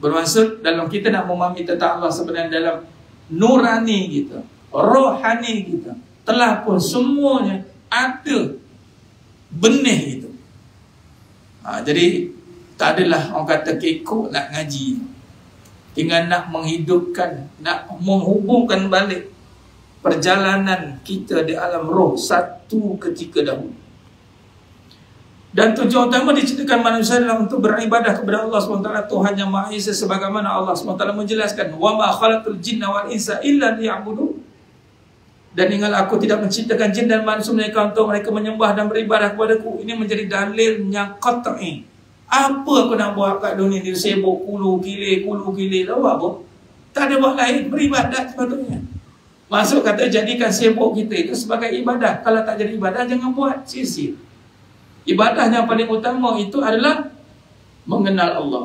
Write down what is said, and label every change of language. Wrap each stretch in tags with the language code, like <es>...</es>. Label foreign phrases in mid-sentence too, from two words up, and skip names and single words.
<ms>Bermaksud dalam kita nak memahami tentang Allah sebenarnya dalam nurani kita, rohani kita, telah pun semuanya ada benih itu. Jadi tak adalah orang kata kekok nak ngaji, tinggal nak menghidupkan, nak menghubungkan balik perjalanan kita di alam roh satu ketika dahulu. Dan tujuan utama diciptakan manusia adalah untuk beribadah kepada Allah SWT, Tuhan yang Maha Esa, sebagaimana Allah SWT menjelaskan,</ms> <ar>وما خلقت الجن والإنس إلا ليعبدون.</ar> <ms>Dan ingatlah aku tidak menciptakan jin dan manusia mereka untuk mereka menyembah dan beribadah kepadaku. Ini menjadi dalil yang qat'i. Apa aku nak buat kat dunia ni, sibuk kulu kilir lah, buat apa? Tak ada buat lain, beribadat sepatutnya. Maksud kata jadikan sibuk kita itu sebagai ibadah. Kalau tak jadi ibadah, jangan buat, sia-sia. Ibadah yang paling utama itu adalah mengenal Allah.</ms>